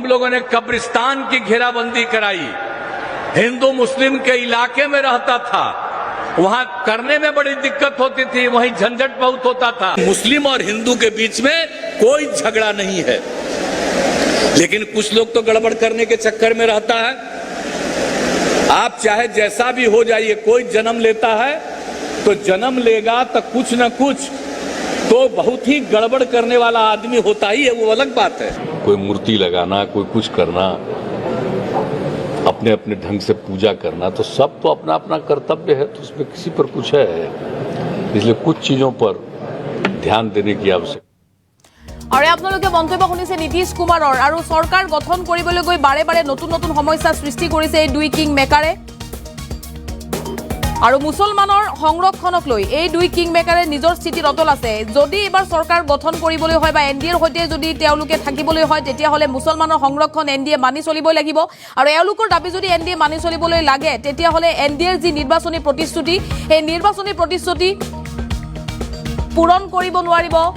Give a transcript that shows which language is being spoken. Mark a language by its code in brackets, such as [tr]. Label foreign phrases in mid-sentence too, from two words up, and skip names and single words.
[hi] लोगों ने कब्रिस्तान की घेराबंदी कराई हिंदू मुस्लिम के इलाके में रहता था वहां करने में बड़ी दिक्कत होती थी वहीं झंझट बहुत होता था मुस्लिम और हिंदू के बीच में कोई झगड़ा नहीं है लेकिन कुछ लोग तो गड़बड़ करने के चक्कर में रहता है आप चाहे जैसा भी हो जाइए कोई जन्म लेता है तो जन्म लेगा तो कुछ न कुछ तो बहुत ही गड़बड़ करने वाला आदमी होता ही है वो अलग बात है कोई मूर्ति लगाना कोई कुछ करना अपने अपने ढंग से पूजा करना तो सब तो अपना अपना कर्तव्य है तो उसमें किसी पर कुछ है इसलिए कुछ चीजों पर ध्यान देने की आवश्यकता [as] আৰু আপোনালোকে মন্তব্য শুনিছে নীতিশ কুমাৰৰ আৰু চৰকাৰ গঠন কৰিবলৈ গৈ বাৰে বাৰে নতুন নতুন সমস্যা সৃষ্টি কৰিছে এই দুই কিং মেকাৰে আৰু মুছলমানৰ সংৰক্ষণক লৈ এই দুই কিং মেকাৰে নিজৰ স্থিতিত অটল আছে যদি এবাৰ চৰকাৰ গঠন কৰিবলৈ হয় বা এনডিএৰ সৈতে যদি তেওঁলোকে থাকিবলৈ হয় তেতিয়াহলে মুছলমানৰ সংৰক্ষণ এনডিএ মানি চলিবই লাগিব আৰু এওঁলোকৰ দাবী যদি এনডিএ মানি চলিবলৈ লাগে তেতিয়াহলে এনডিএৰ যি নিৰ্বাচনী প্ৰতিশ্ৰুতি এই নিৰ্বাচনী প্ৰতিশ্ৰুতি পূৰণ কৰিব নোৱাৰিব